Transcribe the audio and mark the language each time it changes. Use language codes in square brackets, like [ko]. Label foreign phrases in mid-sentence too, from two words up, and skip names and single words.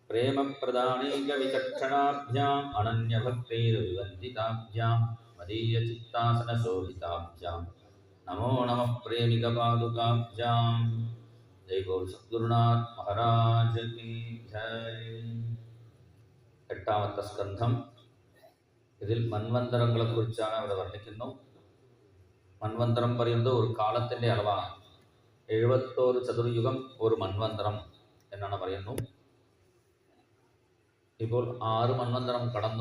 [sa] प्रेमप्रदानैकविचक्षणाभ्याम् अनन्यभक्तैर्विवन्दिताभ्याम् मदीयचित्तासनशोभिताभ्याम् नमो नमः प्रेमिकपादुकाभ्याम्। [hi] जय गौर सद्गुरुनाथ महाराज की जय। [ml] എട്ടാമത്തെ സ്കന്ധം. ഇതിൽ മന്വന്തരങ്ങളെക്കുറിച്ചാണ് അവിടെ വർണ്ണിക്കുന്നു. മന്വന്തരം പറയുന്നത് ഒരു കാലത്തിൻ്റെ അളവാണ്. 71 ചതുർയുഗം ഒരു മന്വന്തരം എന്നാണ് പറയുന്നു. ഇപ്പോൾ 6 മന്വന്തരം കടന്നു.